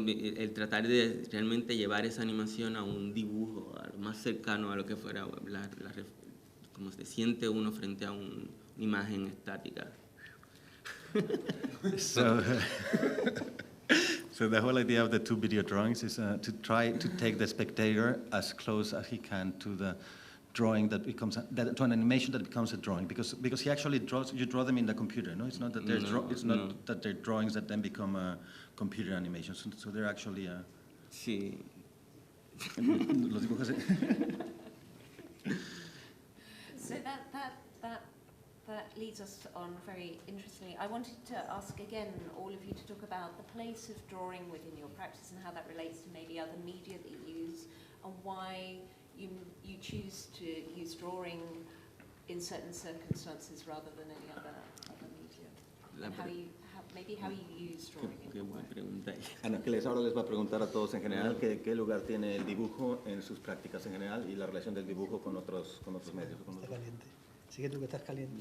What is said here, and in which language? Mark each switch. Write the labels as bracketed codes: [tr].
[es] El tratar de realmente llevar esa animación a un dibujo, a lo más cercano a lo que fuera como se siente uno frente a una imagen estática. [en] So the whole idea of the two video drawings is to try to take the spectator as close as he can to the drawing to an animation that becomes a drawing, because he actually draws. You draw them in the computer, no? It's not that that they're drawings that then become computer animations. So they're actually. [es] Sí. Los dibujos. [en] So that leads us on very interestingly. I wanted to ask again all of you to talk about the place of drawing within your practice and how that relates to maybe other media that you use, and why you choose to use drawing in certain circumstances rather than any other media. And how you use drawing. [es] Qué buena pregunta. Ana, que ahora les va a preguntar a todos en general qué lugar tiene el dibujo en sus prácticas en general y la relación del dibujo con otros medios. Está caliente. Así que tú que estás caliente.